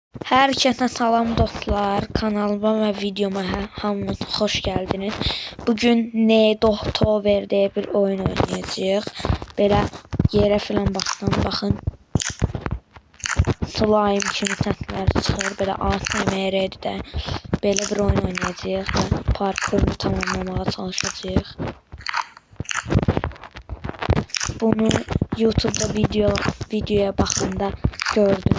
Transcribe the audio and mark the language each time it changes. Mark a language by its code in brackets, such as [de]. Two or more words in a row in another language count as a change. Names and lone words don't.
[az] Herkese salam dostlar, kanalıma ve videoma hamınız hoş geldiniz. Bugün Nedo Tower diye bir oyun oynayacağıq. Belə yerə filan baxın. Slime kimi səslər çıxır. Belə ASMR-dir də. Belə bir oyun oynayacağıq və parkurunu tamamlamağa çalışacağıq. Bunu YouTube'da videoya baxanda gördüm.